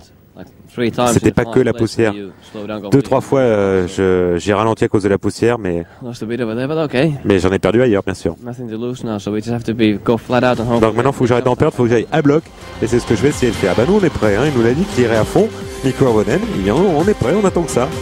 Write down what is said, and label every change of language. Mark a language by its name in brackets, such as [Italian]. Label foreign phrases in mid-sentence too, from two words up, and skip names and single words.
[French] C'était pas que la poussière. 2-3 fois, j'ai ralenti à cause de la poussière, mais j'en ai perdu ailleurs, bien sûr. Donc maintenant, il faut que j'arrête d'en perdre, il faut que j'aille à bloc, et c'est ce que je vais essayer de faire. Bah nous, on est prêts, hein. Il nous l'a dit qu'il irait à fond. Mikko Hirvonen, on est prêts, on attend que ça.